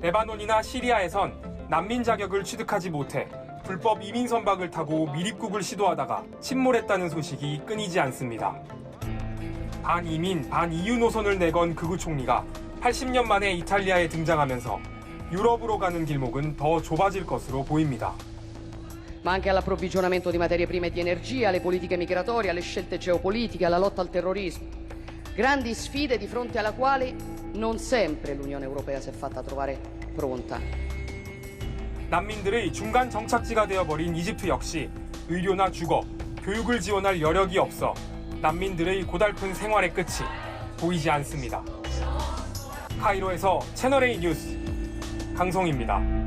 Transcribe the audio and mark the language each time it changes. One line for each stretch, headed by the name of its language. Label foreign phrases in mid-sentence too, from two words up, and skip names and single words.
Korean: 레바논이나 시리아에선 난민 자격을 취득하지 못해 불법 이민 선박을 타고 미립국을 시도하다가 침몰했다는 소식이 끊이지 않습니다. 반이민, 반EU 노선을 내건 극우 총리가 80년 만에 이탈리아에 등장하면서 유럽으로 가는 길목은 더 좁아질 것으로 보입니다.
Italian: Ma anche all'approvvigionamento di materie prime e di energia, alle politiche migratorie, alle scelte geopolitiche, alla lotta al terrorismo. Grandi sfide di fronte alla quali non sempre l'Unione Europea si è fatta trovare pronta.
Korean: 난민들의 중간 정착지가 되어버린 이집트 역시 의료나 주거, 교육을 지원할 여력이 없어 난민들의 고달픈 생활의 끝이 보이지 않습니다. 카이로에서 채널A 뉴스 강성입니다.